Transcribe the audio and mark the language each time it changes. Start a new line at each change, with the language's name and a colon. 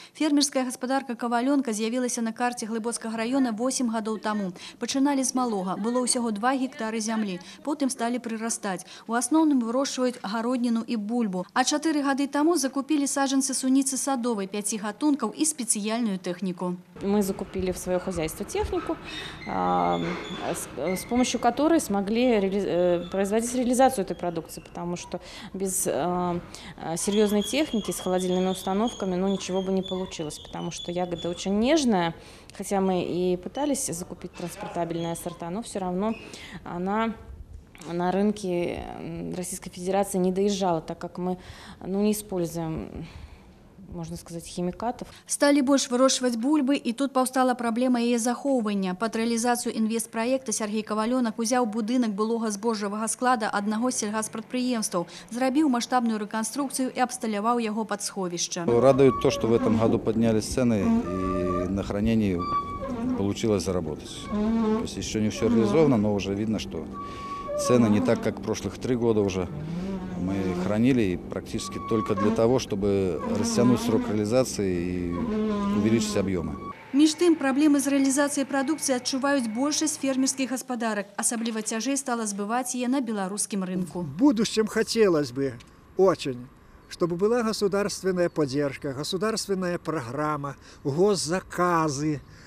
Belarusian: Фермерская гаспадарка Коваленка з'явілася на карце Глыбоцкага раёна 8 гадоў таму. Пачыналі з малога. Было ўсяго 2 гектары зямлі. Потым сталі прырастаць. У асноўным вырошчваюць гародніну і бульбу. А 4 гады таму закупілі саджанцы суніцы садовай 5 гатункаў і спецыяльную тэхніку.
Russian: Мы закупили в свое хозяйство технику, с помощью которой смогли производить реализацию этой продукции, потому что без серьезной техники с холодильными установками ничего бы не получилось, потому что ягода очень нежная, хотя мы и пытались закупить транспортабельные сорта, но все равно она на рынке Российской Федерации не доезжала, так как мы не используем,
Belarusian: можна сказаць, хімікатаў. Сталі больш вырошчваць бульбы, і тут паўстала праблема яе захоўвання. Пад рэалізацыю інвестпраекта Сергей Коваленок узяў будынак былога збожжавага склада аднаго з сельгаспрадпрыемстваў, зрабіў маштабную рэканструкцыю і абсталяваў яго пад сховішча.
Russian: Радует то, что в этом году поднялись цены, и на хранении получилось заработать. То есть еще не все реализовано, но уже видно, что цены не так, как прошлых 3 года уже. Мы хранили практически только для того, чтобы растянуть срок реализации и увеличить объемы.
Belarusian: Між тым, праблемы з рэалізацыяй прадукцыі адчуваюць большасць фермерскіх гаспадарак. Асабліва цяжэй стала збываць яе на беларускім рынку.
Russian: В будущем хотелось бы очень, чтобы была государственная поддержка, государственная программа, госзаказы,